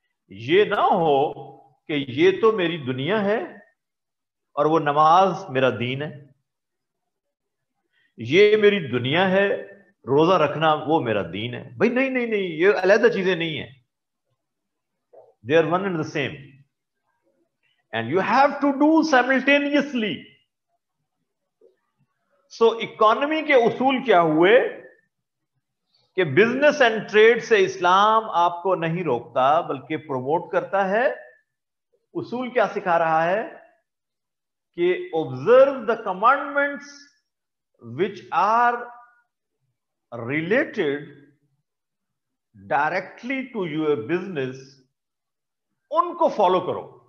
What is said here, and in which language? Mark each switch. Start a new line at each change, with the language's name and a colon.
Urdu: یہ نہ ہو کہ یہ تو میری دنیا ہے اور وہ نماز میرا دین ہے, یہ میری دنیا ہے روزہ رکھنا وہ میرا دین ہے. بھائی نہیں نہیں نہیں, یہ علیحدہ چیزیں نہیں ہیں.
English: They are one and the same. And you have to do simultaneously.
Urdu: So economy کے اصول کیا ہوئے کہ بزنس اینڈ ٹریڈ سے اسلام آپ کو نہیں روکتا بلکہ پروموٹ کرتا ہے. اصول کیا سکھا رہا ہے کہ
English: observe the commandments which are related directly to your business,
Urdu: ان کو فالو کرو.